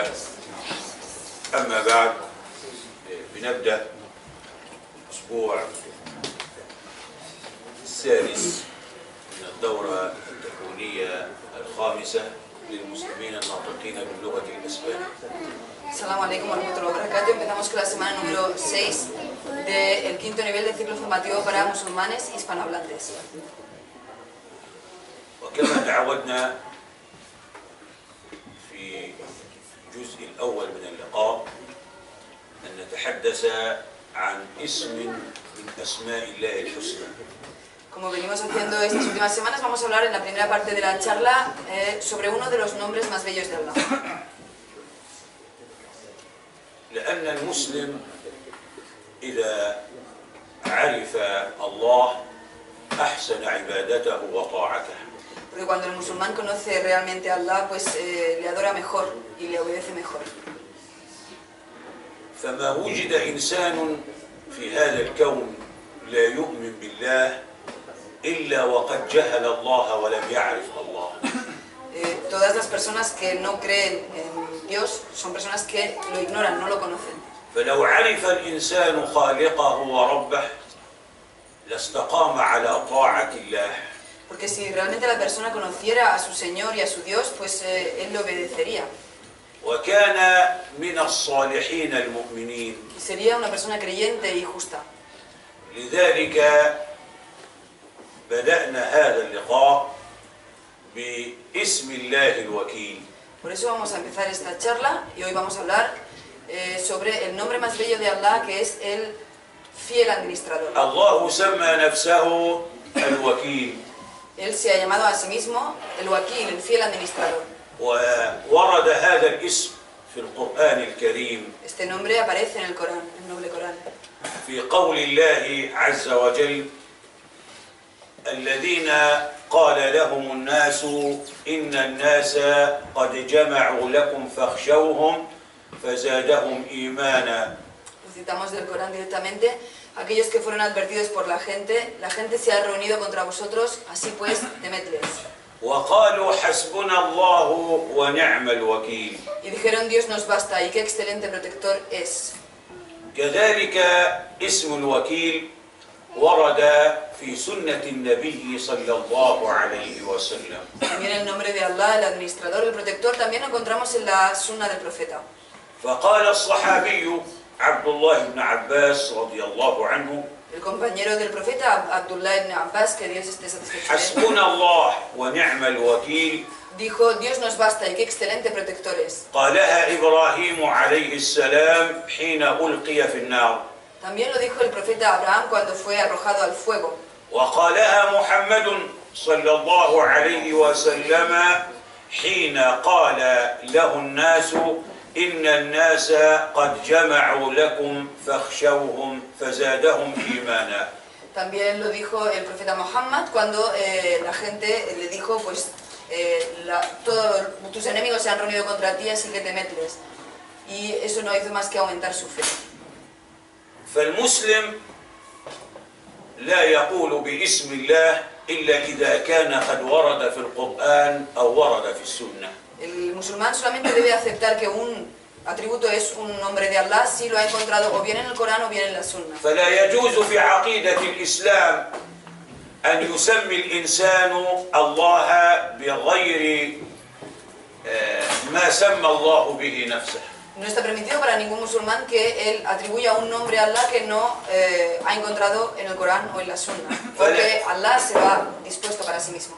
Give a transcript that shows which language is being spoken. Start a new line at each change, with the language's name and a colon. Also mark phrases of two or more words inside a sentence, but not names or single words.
Arabic: أما بعد، بنبدأ الأسبوع السادس من الدورة التكوينية الخامسة للمسلمين الناطقين باللغة الإسبانية. السلام عليكم ورحمة الله وبركاته.
Spanish: Empezamos con la semana número 6 del quinto nivel del ciclo formativo para musulmanes hispanohablantes.
Arabic: وكما تعودنا في الجزء الأول من اللقاء أن نتحدث عن اسم من أسماء الله الحسنى.
Spanish: Como venimos haciendo estas últimas semanas, vamos a hablar en la primera parte de la charla sobre uno de los nombres más bellos de Allah.
Arabic: لأن المسلم إذا عرف الله أحسن عبادته وطاعته.
Spanish: Porque cuando el musulmán conoce realmente a Allah, pues le adora mejor y le obedece mejor.
Arabic: فما وجد إنسان في هذا الكون لا يؤمن بالله إلا وقد جهل الله ولم يعرف الله.
Spanish: Todas las personas que no creen en Dios son personas que lo ignoran, no lo conocen.
Arabic: فلو عرف الإنسان خالقه وربه لاستقام على طاعة الله.
Spanish: Porque si realmente la persona conociera a su Señor y a su Dios, pues él le obedecería.
Arabic: وكان من الصالحين المؤمنين.
Spanish: Y sería una persona creyente y justa.
Arabic: لذلك بدأنا هذا اللقاء باسم الله الوكيل.
Spanish: Por eso vamos a empezar esta charla y hoy vamos a hablar sobre el nombre más bello de Allah, que es el fiel administrador.
Arabic: الله سمى نفسه الوكيل.
Spanish: Él se ha llamado a sí mismo el Wakil, el fiel administrador.
Arabic: وورد هذا الاسم في القرآن الكريم.
Spanish: Este nombre aparece en el Corán, el noble Corán.
Arabic: في قول الله عز وجل: الذين قال لهم الناس إن الناس قد جمعوا لكم فاخشوهم فزادهم إيمانا.
Spanish: Lo citamos del Corán directamente. Aquellos que fueron advertidos por la gente se ha reunido contra vosotros, así pues, temedles.
Arabic: وقالوا حسبنا الله ونعم الوكيل.
Spanish: Y dijeron, Dios nos basta, y qué excelente protector es.
Arabic: كذلك اسم الوكيل ورد في سنة النبي صلى الله عليه وسلم.
Spanish: También el nombre de Allah, el administrador, el protector, también lo encontramos en la sunna del profeta.
Arabic: فقال الصحابي عبد الله بن عباس رضي الله عنه:
Spanish: El compañero del profeta, Abdullah ibn Abbas, que Dios esté satisfecho de él,
Arabic: حسبنا الله ونعم الوكيل.
Spanish: dijo, Dios nos basta y qué excelente protector es.
Arabic: قالها إبراهيم عليه السلام حين ألقي في النار.
Spanish: También lo dijo el profeta Abraham cuando fue arrojado al fuego.
Arabic: وقالها محمد صلى الله عليه وسلم حين قال له الناس إن الناس قد جمعوا لكم فاخشوهم فزادهم إيمانا.
Spanish: También lo dijo el profeta Muhammad cuando la gente le dijo, pues, todos tus enemigos se han reunido contra ti, así que temedles. Y eso no hizo más que aumentar su fe.
Arabic: فالمسلم لا يقول باسم الله إلا إذا كان قد ورد في القرآن أو ورد في السنة.
Spanish: El musulmán solamente debe aceptar que un atributo es un nombre de Allah si lo ha encontrado o bien en el Corán o bien en la Sunna.
Arabic: فلا يجوز في عقيدة الإسلام أن يسمي الإنسان الله بغير ما سمى الله به نفسه.
Spanish: No está permitido para ningún musulmán que él atribuya un nombre a Allah que no ha encontrado en el Corán o en la Sunna, porque Allah se lo ha dispuesto para sí mismo.